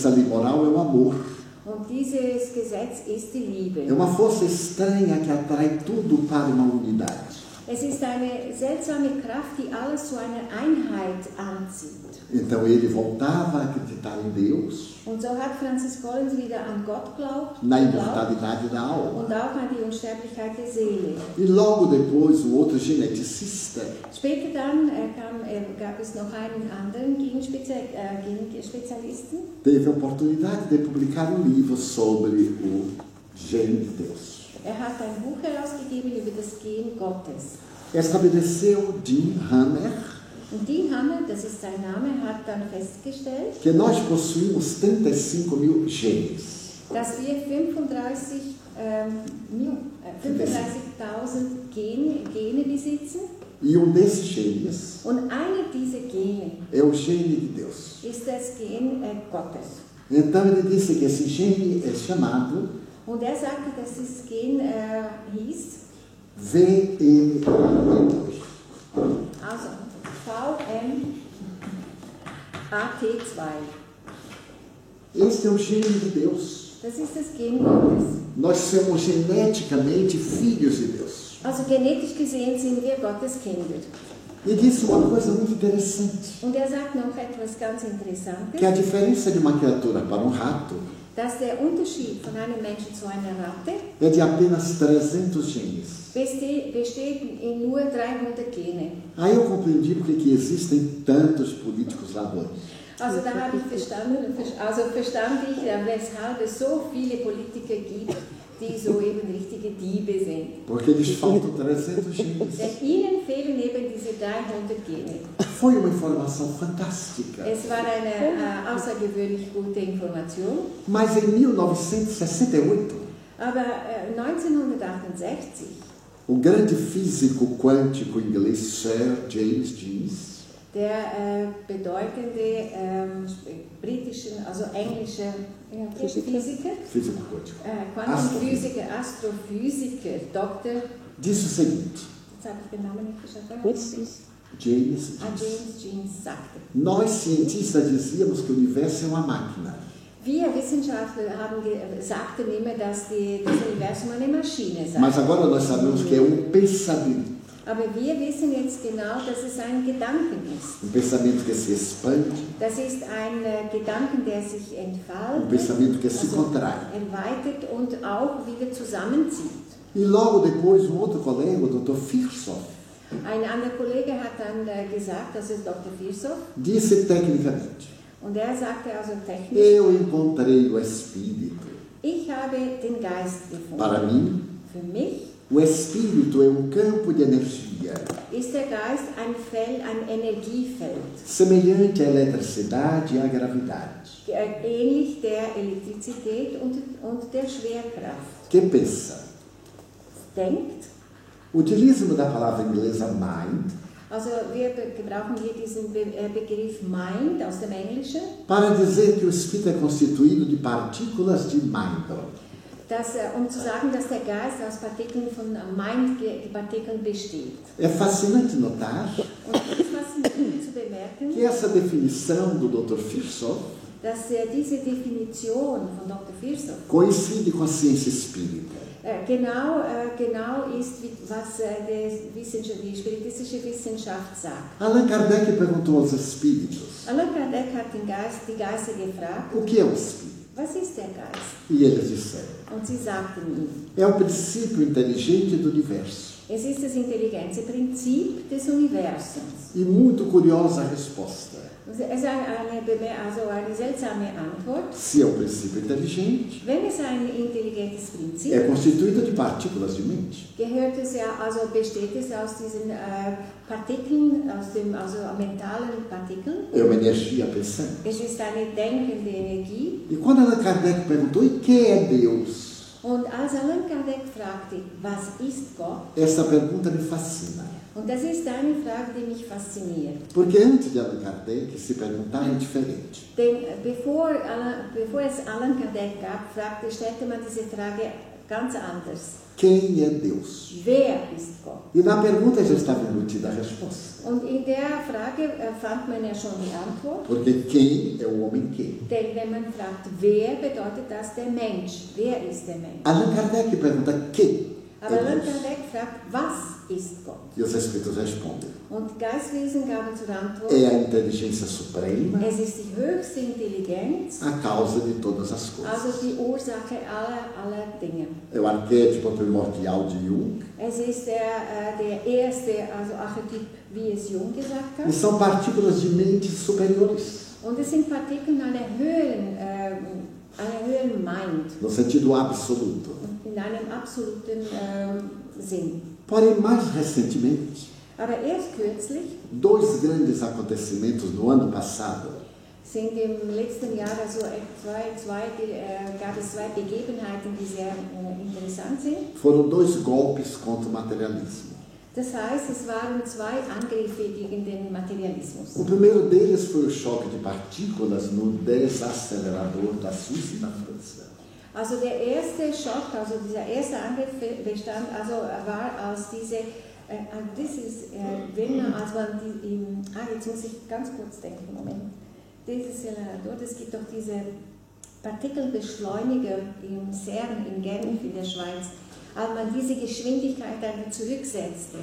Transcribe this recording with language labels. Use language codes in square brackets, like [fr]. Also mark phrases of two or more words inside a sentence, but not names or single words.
[pt] Essa lei moral é o amor. [de] Und dieses Gesetz ist die Liebe. [pt] É uma força estranha que atrai tudo para uma unidade. [de] Es ist eine seltsame Kraft, die alles zu einer Einheit anzieht. [pt] Então ele voltava a acreditar em Deus, [de] Und so hat Francis Collins wieder an Gott geglaubt [pt] na imortalidade da alma. [de] und auch an die Unsterblichkeit der Seele. [pt] E logo depois, um outro geneticista [de] Später dann gab es noch einen anderen Genspezialisten. [pt] teve a oportunidade de publicar um livro sobre o gene de Deus. [de] Er hat ein Buch herausgegeben über das Gen Gottes. [pt] Estabeleceu Dean Hammer [de] Und Dean Hammer, das ist sein Name, hat dann festgestellt, [pt] que nós possuímos 35.000 genes. [de] dass wir 35.000 Gene besitzen. [pt] E um desses genes [de] Und eine dieser Gene [pt] é o gene de Deus. [de] ist das Gen Gottes. [pt] Então ele disse que esse gene é chamado [de] Und er sagte, dass dieses Gen hieß, [pt] VMAT2. [de] also VMAT2. [pt] Esse é o gene de Deus. [de] Das ist das Gen Gottes. [pt] Nós somos geneticamente filhos de Deus. [de] Also genetisch gesehen sind wir Gottes Kinder. [pt] E disse uma coisa muito interessante, [de] Und er sagt noch etwas ganz Interessantes, [pt] que a diferença de uma criatura para um rato [de] dass der Unterschied von einem Menschen zu einer Ratte [pt] é de apenas 300 genes. [de] besteht in nur 300 Gene. [pt] Aí eu compreendi porque que existem tantos políticos ladrões. [de] Also da habe ich verstanden, weshalb es so viele Politiker gibt, die so eben richtige Diebe sind. [pt] Porque eles faltam 300 genes. [de] Denn ihnen fehlen eben diese 300 Gene. [pt] Foi uma informação fantástica. [de] Es war eine außergewöhnlich gute Information. [pt] Mas em 1968, [de] Aber 1968, [pt] o grande físico quântico inglês Sir James Jeans, [de] der bedeutende britischen, also englische Physiker, [pt] físico quântico, [de] Quantenphysiker, Astrophysiker, Dr. [pt] disse o seguinte: [de] Jetzt habe ich den Namen nicht geschafft. [pt] James Jeans. [de] James Jeans sagte. [pt] Nós cientistas dizíamos que o universo é uma máquina. [de] Wir Wissenschaftler sagten immer, dass das Universum eine Maschine sei. [pt] Mas agora nós sabemos que é um pensamento. [de] Aber wir wissen jetzt genau, dass es ein Gedanken ist. [pt] Um pensamento que se expande, [de] Das ist ein Gedanken, der sich entfaltet, [pt] um pensamento que se contrai. [de] erweitert und auch wieder zusammenzieht. [pt] E logo depois, um outro colega, o Dr. Firsov, [de] Ein anderer Kollege hat dann gesagt, das ist Dr. Firsov, [pt] disse tecnicamente: [de] und er sagte also technisch, [pt] eu encontrei o Espírito. [de] ich habe den Geist gefunden. [pt] Para mim, [de] Für mich [pt] o Espírito é um campo de energia, [de] ist der Geist ein Feld, ein Energiefeld, [pt] semelhante à eletricidade e à gravidade. [de] Ähnlich der Elektrizität und der Schwerkraft. [pt] Que pensa? [de] Denkt, [pt] O utilíssimo da palavra inglesa mind [de] also wir gebrauchen hier diesen Begriff Mind aus dem Englischen, [pt] para dizer que o Espírito é constituído de partículas de Mindel. [de] zu sagen, dass der Geist aus Partikeln von Mind-Partikeln besteht. [pt] É fascinante notar [de] Und es ist faszinierend zu bemerken, [pt] que essa definição do Dr. Firsov [de] dass diese Definition von Dr. Firsov [pt] coincide com a ciência espírita. [de] genau ist, was die spiritistische Wissenschaft sagt. [pt] Allan Kardec perguntou aos espíritos: [de] Allan Kardec hat die Geister gefragt, [pt] o que é o espírito? [de] was ist der Geist? [pt] E eles disseram: [de] Und sie sagten ihm, [pt] é o princípio inteligente do universo. [de] es ist das Intelligenzprinzip des Universums. [pt] E muito curiosa a resposta. [de] Es ist eine seltsame Antwort. [pt] Se é um princípio inteligente, [de] Wenn es ein intelligentes Prinzip [pt] é constituído de partículas de mente. [de] gehört es ja, also besteht es aus diesen Partikeln, also mentalen Partikeln. [pt] É uma energia pensante. [de] Es ist eine denkende Energie. [pt] E quando Allan Kardec perguntou, e quem é Deus? [de] Und als Allan Kardec fragte, was ist Gott? [pt] Essa pergunta me fascina. [de] Und das ist eine Frage, die mich fasziniert. [pt] Porque antes de Allan Kardec se perguntar é diferente. [de] Denn bevor es Allan Kardec gab, stellte man diese Frage ganz anders. [pt] Quem é Deus? [de] Wer ist Gott? [pt] E na pergunta já estava embutida a resposta. [de] Und in der Frage fand man ja schon die Antwort. [pt] Porque quem é o homem quem? [de] Denn wenn man fragt, wer, bedeutet das der Mensch. Wer ist der Mensch? [pt] Allan Kardec pergunta quem [de] Aber [pt] é [de] Allan [pt] Deus? [de] Kardec fragt, was ist Gott? [pt] E os Espíritos respondem. [de] Und Geistwesen gaben zur Antwort, [pt] É a inteligência suprema, [de] es ist die höchste Intelligenz, [pt] a causa de todas as coisas. [de] also die Ursache aller Dinge. [pt] É o arquétipo primordial de Jung. [de] Es ist der erste, also Archetyp, wie es Jung gesagt [pt] E [de] hat. [pt] são partículas de mente superiores, [de] Und es sind Partikel einer höheren Mind, [pt] no sentido absoluto. [de] in einem absoluten Sinn. [pt] Porém, mais recentemente, [de] Aber erst kürzlich [pt] dois grandes acontecimentos no ano passado [de] sind im letzten Jahr also gab es zwei Begebenheiten, die sehr interessant sind. [pt] foram dois golpes contra o materialismo. [de] Das heißt, es waren zwei Angriffe gegen den Materialismus. [pt] O primeiro deles foi o choque de partículas no desacelerador da Suíça e da França. [de] Also der erste Schock, also dieser erste Angriff war aus diese, als man jetzt muss ich ganz kurz denken, Moment. Es gibt doch diese Partikelbeschleuniger im CERN in Genf in der Schweiz, als man diese Geschwindigkeit dann zurücksetzte.